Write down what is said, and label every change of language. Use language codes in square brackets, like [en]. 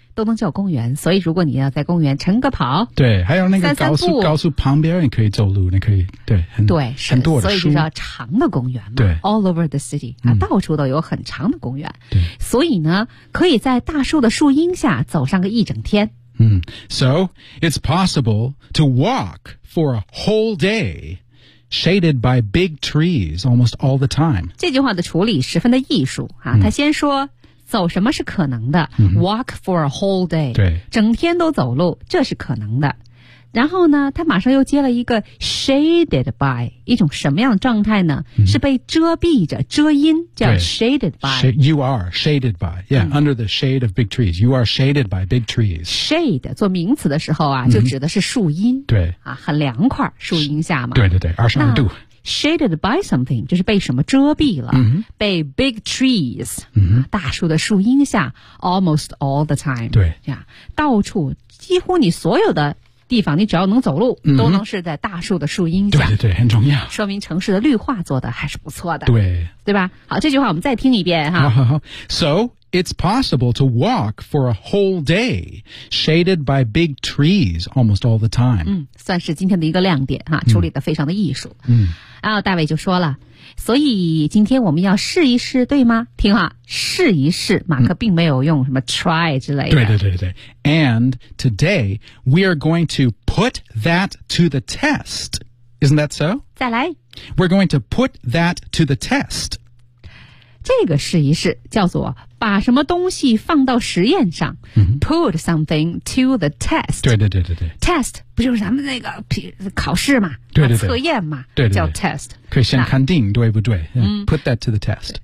[zh] 都能叫公园所以如果你要在公园晨个跑对还有那个高速旁边你可以走路你可以对很对很多的所以就叫长的公园嘛对 [en] all over the city、啊嗯、 [zh] 到处都有很长的公园对所以呢可以在大树的树荫下走上个一整天 [en] 嗯 so it's possible to walk for a whole dayShaded by big trees almost all the time. [zh] 这句话的处理十分的艺术、啊嗯、他先说走什么是可能的、嗯、 [en] Walk for a whole day. [zh] 对，整天都走路这是可能的。然后呢他马上又接了一个 [en] shaded by, [zh] 一种什么样的状态呢、嗯、是被遮蔽着遮阴叫 [en] shaded by. You are shaded by. Yeah,、嗯、 under the shade of big trees. You are shaded by big trees. [zh] Shade, 做名词的时候啊就指的是树荫。嗯、对。啊很凉快树荫下嘛。对对对 ,22 度。 [en] Shaded by something, [zh] 就是被什么遮蔽了、 mm-hmm. [en] 被 big trees,、 mm-hmm. [zh] 大树的树荫下 [en] almost all the time. [zh] 对。这样到处几乎你所有的地方你只要能走路、嗯、都能是在大树的树荫下。对对对很重要。说明城市的绿化做得还是不错的。对。对吧好这句话我们再听一遍哈。好好好。 [en] So, it's possible to walk for a whole day, shaded by big trees almost all the time. [zh] 嗯算是今天的一个亮点哈处理得非常的艺术。嗯。然后大卫就说了所以今天我们要试一试对吗听话试一试马克并没有用什么 try 之类的。对对对对。 [en] And today, we are going to put that to the test. Isn't that so? [zh] 再来。 [en] We're going to put that to the test. [zh] 这个试一试叫做把什么东西放到实验上、 mm-hmm. [en] put something to the test [zh] 对对对对对 test 不就是咱们那个考试嘛对对对测验嘛对对对叫 test 可以先肯定对不对、嗯、 [en] put that to the test